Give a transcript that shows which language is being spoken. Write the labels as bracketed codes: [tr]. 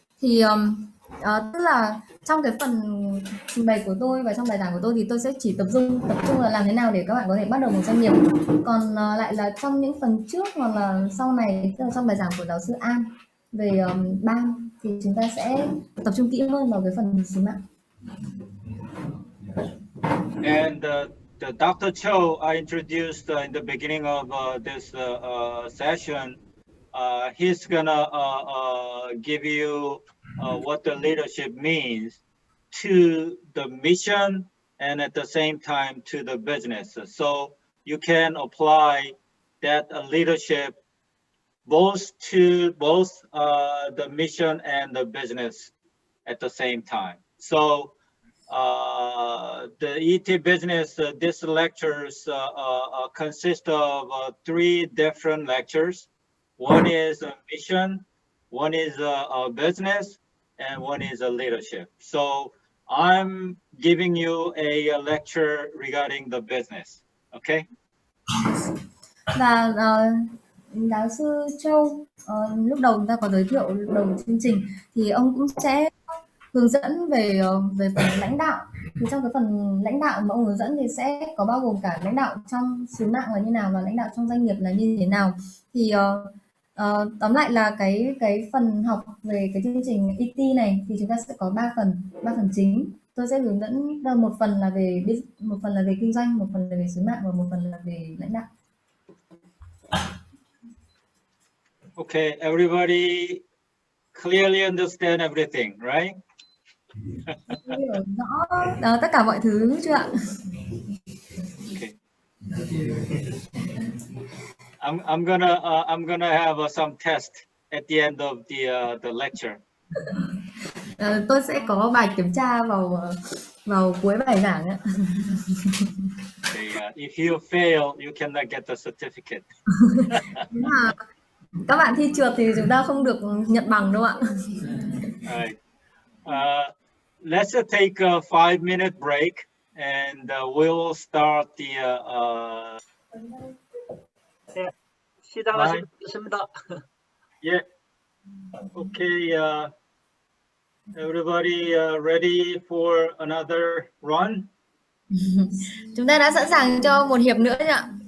[vi] Thì tức là trong cái phần trình bày của tôi và trong bài giảng của tôi thì tôi sẽ chỉ tập trung là làm thế nào để các bạn có thể bắt đầu một doanh nghiệp. Còn lại là trong những phần trước hoặc là sau này, tức là trong bài giảng của giáo sư An về ban thì chúng ta sẽ tập trung kỹ hơn vào cái phần sứ mạng. [en] And the Dr. Cho I introduced in the beginning of this session, he's gonna give you what the leadership means to the mission and at the same time to the business. So you can apply that leadership both the mission and the business at the same time. So the ET business, this lectures consist of 3 different lectures. One is a mission, one is a business, and one is a leadership. So I'm giving you a lecture regarding the business. Okay? [vi] Và giáo sư Châu lúc đầu chúng ta có giới thiệu đầu chương trình thì ông cũng sẽ hướng dẫn về về phần lãnh đạo. Thì trong cái phần lãnh đạo mà ông hướng dẫn thì sẽ có bao gồm cả lãnh đạo trong sứ mạng là như nào và lãnh đạo trong doanh nghiệp là như thế nào. Thì tóm lại là cái phần học về cái chương trình ET này thì chúng ta sẽ có 3 phần chính. Tôi sẽ hướng dẫn một phần là về kinh doanh, một phần là về sứ mạng và một phần là về lãnh đạo. [en] Okay, everybody clearly understand everything, right? [vi] Hiểu rõ tất cả mọi thứ chưa ạ? [en] Okay. I'm gonna have some test at the end of the lecture. [vi] Tôi sẽ có bài kiểm tra vào cuối bài giảng ạ. [en] Okay, if you fail, you cannot get the certificate. [vi] Mà các bạn thi trượt thì chúng ta không được nhận bằng đâu ạ. [en] Right. Let's take a 5-minute break, and we'll start the. [ko] 시작하겠습니다. [en] Yeah. Okay. Everybody ready for another run? [vi] Chúng ta đã sẵn sàng cho một hiệp nữa chưa ạ?